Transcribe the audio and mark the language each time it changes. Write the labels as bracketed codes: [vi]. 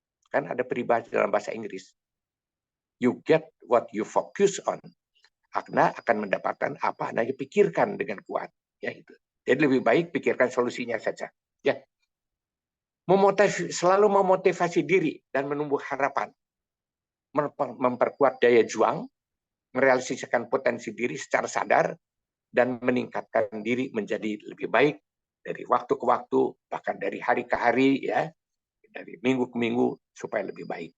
[id] Kan ada peribahasa dalam bahasa Inggris. [en] You get what you focus on. [id] Anda akan mendapatkan apa Anda pikirkan dengan kuat. Ya itu. Jadi lebih baik pikirkan solusinya saja. Ya. Selalu memotivasi diri dan menumbuh harapan. Memperkuat daya juang, merealisasikan potensi diri secara sadar, dan meningkatkan diri menjadi lebih baik dari waktu ke waktu, bahkan dari hari ke hari, ya, dari minggu ke minggu, supaya lebih baik.